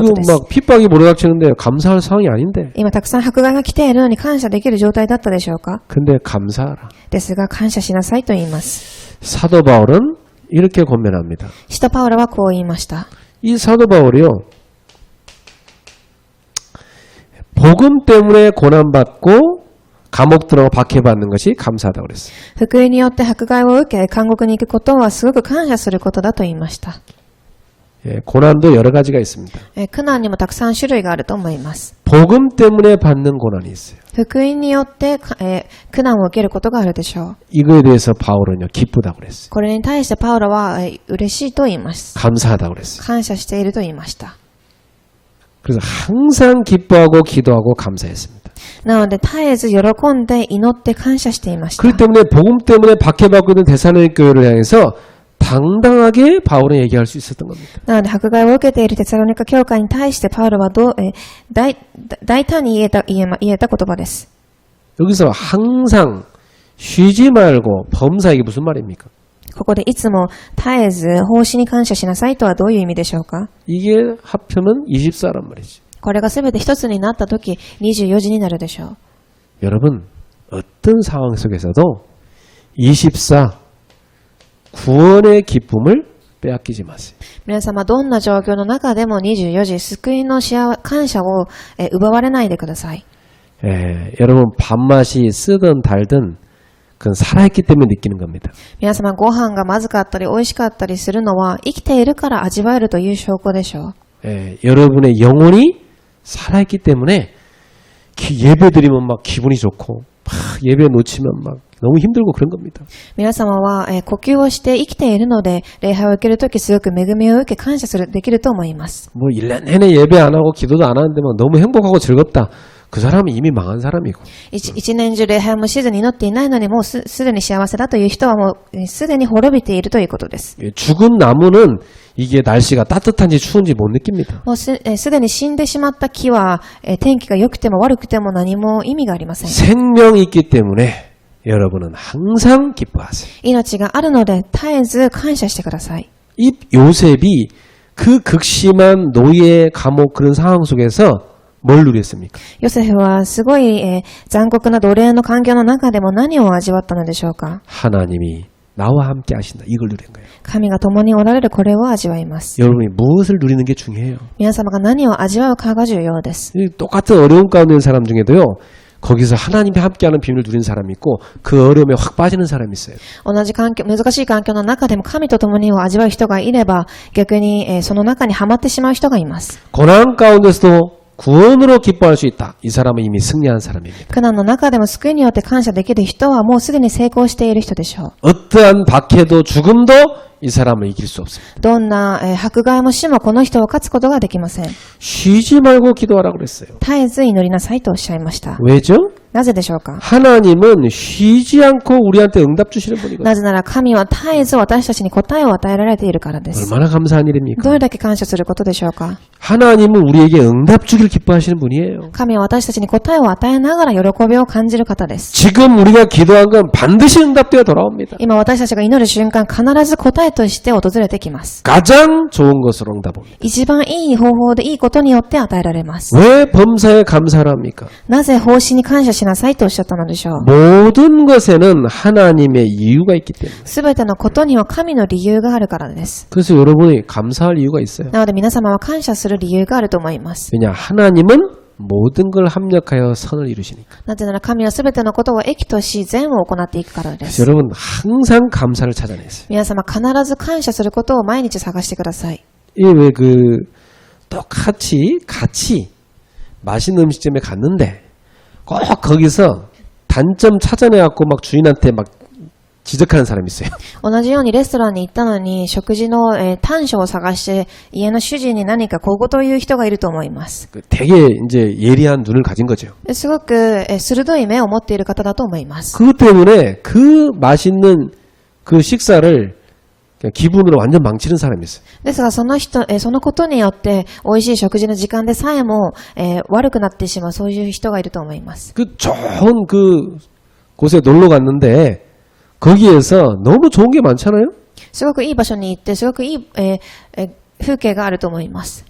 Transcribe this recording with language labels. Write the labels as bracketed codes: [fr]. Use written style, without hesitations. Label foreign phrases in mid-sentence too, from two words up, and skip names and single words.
[ko] 지금 [ja] とです。 [ko] 막 핍박이 몰아닥치는데 감사할 상황이 아닌데 [ja] 今たくさん迫害が来ているのに感謝できる状態だったでしょうか？ [ko] 근데 감사하라. [ja] ですが感謝しなさいと言います。 [ko] 사도 바울은 이렇게 권면합니다. [ja] 使徒パウロはこう言いました。 [ko] 이 사도 바울이요. 복음 때문에 고난받고 감옥 들어가 박해받는 것이 감사하다고 그랬어요. [ja] 福音によって迫害を受け監獄に行くことはすごく感謝することだと言いました。 [ko] 고난도 여러 가지가 있습니다. [ja] 苦難にもたくさん種類があると思います。 [ko] 복음 때문에 받는 고난이 있어요. [ja] 福音によって、苦難を受けることがあるでしょう。 [ko] 이거에 대해서 바울은요 기쁘다고 그랬어요. [ja] これに対してパウロは、嬉しいと言います。 [ko] 감사하다고 그랬어요. [ja] 感謝していると言いました。 [ko] 그래서 항상 기뻐하고 기도하고 감사했습니다. [ja] なので絶えず喜んで祈って感謝していました。 [ko] 그렇기 때문에 복음 때문에 박해받고 있는 데살로니가 교회를 향해서 당당하게 바울은 얘기할 수 있었던 겁니다. [ja] なので迫害を受けているテサロニカ教会に対してパウロは大胆に言えた言葉です。 [ko] 여기서 항상 쉬지 말고 범사 이게 무슨 말입니까? [ja] ここでいつも絶えず奉仕に感謝しなさいとはどういう意味でしょうか？ [ko] 이게 합하면 24란 말이죠. [ja] これがすべて一つになったとき24時になるでしょう。 [ko] 여러분 어떤 상황 속에서도 24 구원의 기쁨을 빼앗기지 마세요. [ja] 皆様どんな状況の中でも24時救いの感謝を奪われないでください。 [ko] 여러분 밥맛이 쓰든 달든 그건 살아있기 때문에 느끼는 겁니다. [ja] 皆様ご飯がまずかったり美味しかったりするのは生きているから味わえるという証拠でしょう。 [ko] 여러분의 영혼이 살아있기 때문에 예배 드리면 막 기분이 좋고 막 예배 놓치면 막 너무 힘들고 그런 겁니다. [ja] 皆様は呼吸をして生きているので礼拝を受けるときすごく恵みを受け感謝できると思います。 [ko] 뭐 1년 내내 예배 안 하고 기도도 안 하는데 막 너무 행복하고 즐겁다. 그 사람은 이미 망한 사람이고. [ja] 一年中礼拝もしずに祈っていないのにもうすでに幸せだという人はもうすでに滅びているということです。 [ko] 죽은 나무는 이게 날씨가 따뜻한지 추운지 못 느낍니다. [ja] もうすでに死んでしまった木は天気が良くても悪くても何も意味がありません。 [ko] 생명이 있기 때문에 여러분은 항상 기뻐하세요. [ja] 命があるので絶えず感謝してください。 [ko] 이 요셉이 그 극심한 노예, 감옥 그런 상황 속에서 뭘 누렸습니까? [ja] ヨセフはすごい残酷な奴隷の環境の中でも何を味わったのでしょうか。 [ko] 하나님이 나와 함께 하신다. 이걸 누린 거예요. [ja] 神が共におられるこれを味わいます。 [ko] 여러분이 무엇을 누리는 게 중요해요. [ja] 皆様が何を味わうかが重要です。 [ko] 똑같은 어려움 가운데 있는 사람 중에도요. 거기서 하나님이 함께하는 비밀을 누리는 사람이 있고 그 어려움에 확 빠지는 사람이 있어요. [ja] 同じ環境、難しい環境の中でも神と共にを味わう人がいれば逆にその中にはまってしまう人がいます。 [ko] 고난 가운데서도 구원으로 기뻐할 수 있다. 이 사람은 이미 승리한 사람입니다. [ja] 苦難の中でも救いによって感謝できる人はもうすでに成功している人でしょう。 [ko] 어떠한 박해도 죽음도 이 사람을 이길 수 없습니다. [ja] どんな迫害も死もこの人を勝つことができません。 [ko] 쉬지 말고 기도하라고 그랬어요. [ja] 絶えず祈りなさいとおっしゃいました。 [ko] 왜죠? [ja] なぜでしょうか。 [ko] 하나님은 쉬지 않고 우리한테 응답 주시는 분이거든요. [ja] なぜなら神は絶えず私たちに答えを与えられているからです。 [ko] 얼마나 감사한 일입니까? [ja] どれだけ感謝することでしょうか。 [ko] 하나님은 우리에게 응답 주길 기뻐하시는 분이에요. [ja] 神は私たちに答えを与えながら喜びを感じる方です。 [ko] 지금 우리가 기도한 건 반드시 응답되어 돌아옵니다. [ja] 今私たちが祈る瞬間必ず答えとして訪れてきます。 [ko] 가장 좋은 것으로 응답합니다. [ja] 一番いい方法でいいことによって与えられます。 [ko] 왜 범사에 감사를 합니까? [ja] なぜ奉仕に感謝しなさいとおっしゃったのでしょう。 [ko] 모든 것에는 하나님의 이유가 있기 때문에. [ja] すべてのことには神の理由があるからです。 [ko] 그래서 여러분이 감사할 이유가 있어요. [ja] なので皆様は感謝する理由があると思います。 [ko] 왜냐? 하나님은 모든 걸 합력하여 선을 이루시니까. [ja] なぜなら神はすべてのことを益とし善を行っていくからで [ko] 그래서 [ja] す。 [ko] 여러분 항상 감사를 찾아내세요. [ja] 皆様必ず感謝することを毎日探してください。 [ko] 이 왜 똑같이 같이 맛있는 음식점에 갔는데 꼭 거기서 단점 찾아내갖고 막 주인한테 막 지적하는 사람이 있어요. [ja] 同じようにレストランに行ったのに食事の短所を探して家の主人に何か小言を言う人がいると思います。 [ko] 되게 이제 예리한 눈을 가진 거죠. [ja] すごく鋭い目を持っている方だと思います。 [ko] 그것 때문에 그 맛있는 그 식사를 그냥 기분으로 완전 망치는 사람이 있어요. [ja] ですがそのことによって美味しい食事の時間でさえも悪くなってしまうそういう人がいると思います。 [ko] 그 좋은 그 곳에 놀러 갔는데 거기에서 너무 좋은 게 많잖아요. [ja] すごくいい場所に行ってすごくいい風景があると思います。